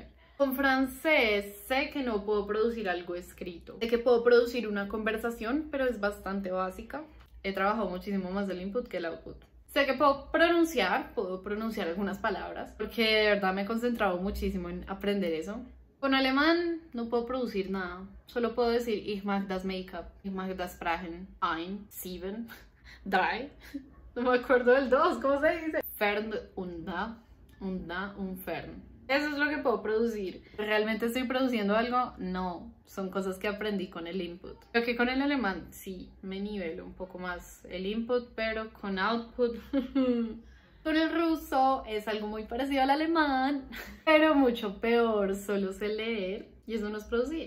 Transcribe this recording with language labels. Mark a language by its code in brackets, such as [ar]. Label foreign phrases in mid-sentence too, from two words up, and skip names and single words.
[es] Con francés sé que no puedo producir algo escrito, sé que puedo producir una conversación, pero es bastante básica. He trabajado muchísimo más del input que el output. Sé que puedo pronunciar algunas palabras, porque de verdad me he concentrado muchísimo en aprender eso. Con alemán no puedo producir nada, solo puedo decir [de] ich mag das Make-up, ich mag das Sprachen, ein, sieben, drei, [es] no me acuerdo del 2, ¿cómo se dice? [de] Fern und da, [es] un fern. Eso es lo que puedo producir. ¿Realmente estoy produciendo algo? No, son cosas que aprendí con el input. Creo que con el alemán sí me nivelo un poco más el input, pero con output... Con el ruso es algo muy parecido al alemán, pero mucho peor, solo sé leer y eso no es producir.